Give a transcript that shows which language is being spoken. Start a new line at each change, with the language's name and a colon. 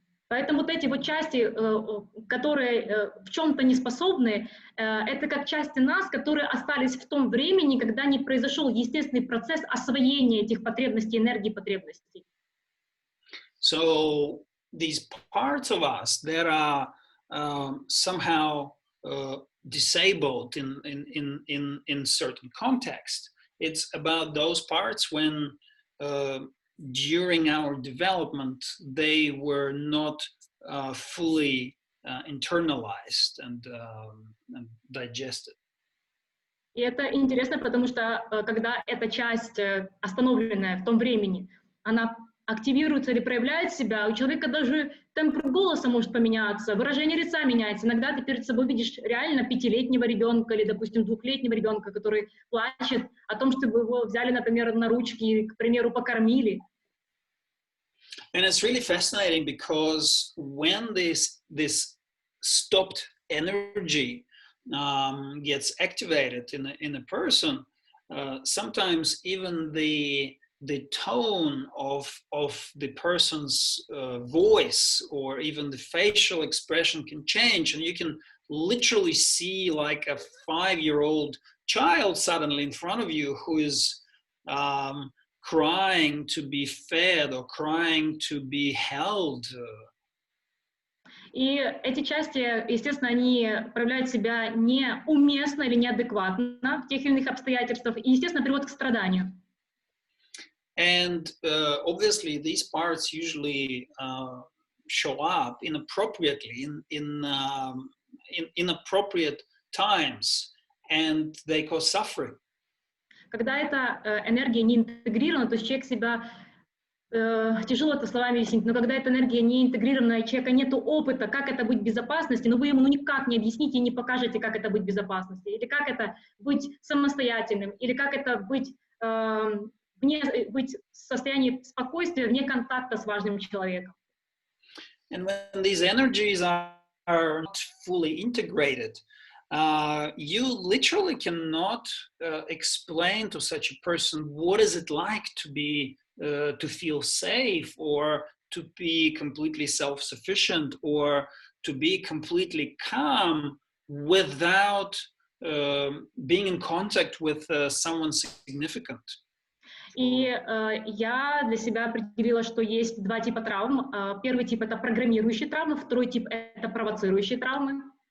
Russian: Поэтому вот эти вот части, которые в чем-то не способны, это как части нас, которые остались в том времени, когда не произошел естественный процесс освоения этих потребностей, энергии потребностей.
English: So these parts of us that are somehow disabled in certain context, it's about those parts when during our development they were not fully internalized and digested.
Russian: И это интересно, потому что когда эта часть, остановленная в том времени, она активируется или проявляет себя, у человека даже тембр голоса может поменяться, выражение лица меняется. Иногда ты перед собой видишь реально 5-летнего ребенка или, допустим, 2-летнего ребенка, который плачет о том, чтобы его взяли, например, на ручки и, к примеру, покормили.
English: And it's really fascinating because when this stopped energy gets activated in a person, sometimes even the tone of the person's voice or even the facial expression can change, and you can literally see like a 5-year-old child suddenly in front of you who is crying to be fed or crying to be held.
Russian: И эти части, естественно, они проявляют себя неуместно или неадекватно в тех или иных обстоятельствах и, естественно, приводят к страданию.
English: And obviously these parts usually show up inappropriately in inappropriate times, and they cause suffering.
Russian: Когда эта энергия не интегрирована, то есть человек себя, тяжело это словами объяснить, но когда эта энергия не интегрирована, у человека нет опыта, как это быть в безопасности, но вы ему никак не объясните и не покажете, как это быть в безопасности, или как это быть самостоятельным, или как это быть, быть в состоянии спокойствия вне контакта с важным человеком.
English: And when these energies are not fully integrated, you literally cannot explain to such a person what is it like to be to feel safe or to be completely self-sufficient or to be completely calm without being in contact with someone significant.
Russian: И я для себя определила, что есть 2 типа травм. Первый тип — это программирующие травмы, второй тип — это провоцирующие травмы.